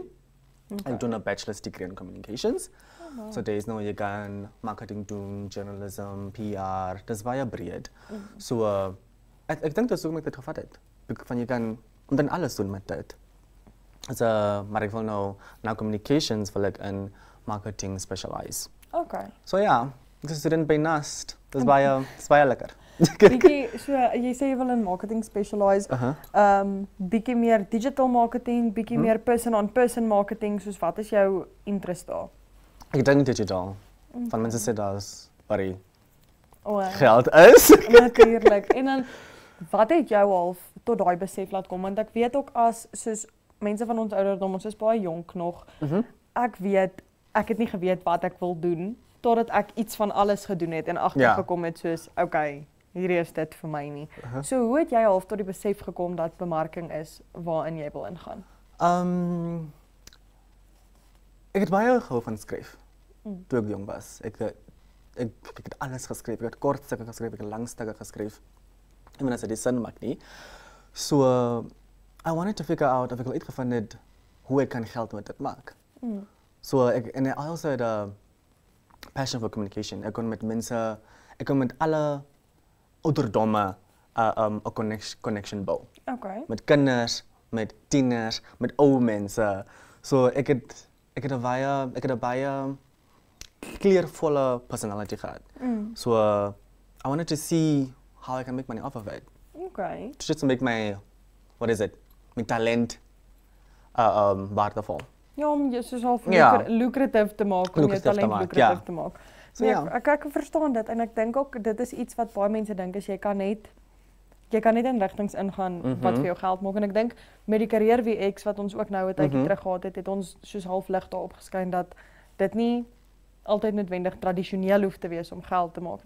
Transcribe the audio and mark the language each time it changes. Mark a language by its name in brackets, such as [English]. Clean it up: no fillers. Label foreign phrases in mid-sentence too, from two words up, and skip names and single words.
[Afrikaans] Ek doen 'n [English] bachelor's degree in communications. [Afrikaans] So daar is nou jy kan marketing doen, journalism, PR, dis baie breed. So ek dink dis hoekom ek dit gevat het. Van jy kan dan alles doen met dit. So maar ek wil nou communications wil ek in [English] marketing specialize. [Afrikaans] Okay. So ja, ek is 'n student by NUST. Dis baie lekker. Bietjie so jy sê jy wil in [English] marketing specialize. [Afrikaans] Bietjie meer [English] digital marketing, [Afrikaans] bietjie meer [English] person-on-person marketing, [Afrikaans] soos wat is jou interest daar? Ek dink digital. Van mense sê daar's baie O, geld is. natuurlik. En dan wat het jou half tot daai besef laat kom? Want ek weet ook as soos mense van ons ouderdom, ons is baie jonk nog. Ek het nie geweet wat ek wil doen totdat ek iets van alles gedoen het en agtergekom het soos okay, hierdie is dit vir my nie. So hoe het jy half tot die besef gekom dat bemarking is waarin jy wil ingaan? Ek het baie gehou van skryf. Toe ek jong was. Ek het alles geskryf. Ek het kort stukke geskryf, ek het lang stukke geskryf. Even as dit sin maak nie. [English] So I wanted to figure out [Afrikaans] of ek wil uitgevind het hoe ek kan geld met dit maak. [English] So I also had a passion for communication. [Afrikaans] Ek kon met mense, ek kon met alle ouderdomme 'n connection bou. Okay. Met kinders, met tieners, met ou mense. So ek het 'n baie kleurvolle personality gehad. [English] So I wanted to see how I can make money off of it. [Afrikaans] Okay. [English] Just to make my talent waardevol. [Afrikaans] Ja, om jy soos half Ja. lucrative te maak, om jou Lucrative te talent maak, lucrative ja. te maak. So Nee, ja. ek verstaan dit en ek dink ook dit is iets wat baie mense dink as jy kan net in rigtings ingaan wat vir jou geld maak en ek dink met die Career WX wat ons ook nou 'n tydjie terug gehad het ons soos half lig daarop geskyn dat dit nie altyd noodwendig tradisioneel hoef te wees om geld te maak nie.